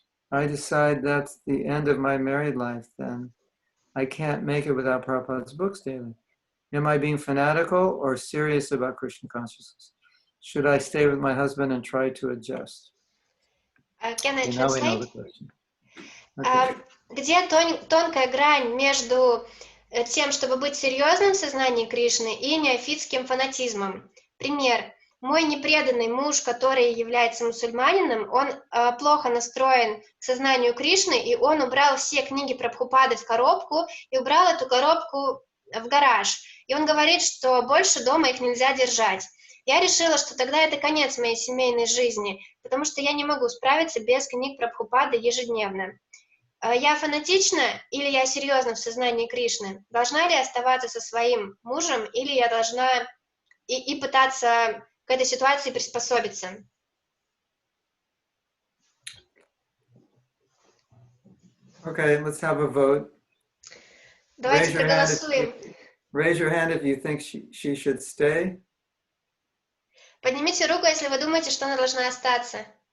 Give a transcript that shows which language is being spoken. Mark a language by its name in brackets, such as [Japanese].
[English] I decide that's the end of my married life then. I can't make it without Prabhupada's books daily. Am I being fanatical or serious about Krishna consciousness? Should I stay with my husband and try to adjust? Can I Okay, now we know translate? the question. Okay. [Russian] Где тонкая грань между тем, чтобы быть серьезным в сознании Кришны, и неофитским фанатизмом? Пример. Мой непреданный муж, который является мусульманином, он плохо настроен к сознанию Кришны, и он убрал все книги Прабхупады в коробку и убрал эту коробку в гараж. И он говорит, что больше дома их нельзя держать. Я решила, что тогда это конец моей семейной жизни, потому что я не могу справиться без книг Прабхупады ежедневно. Я фанатична или я серьезна в сознании Кришны? Должна ли я оставаться со своим мужем, или я должна и пытаться к этой ситуации приспособиться? [English] Okay, let's have a vote. [Russian] Давайте проголосуем. [English] Raise your hand if you think she should stay. [Russian] Поднимите руку, если вы думаете, что она должна остаться.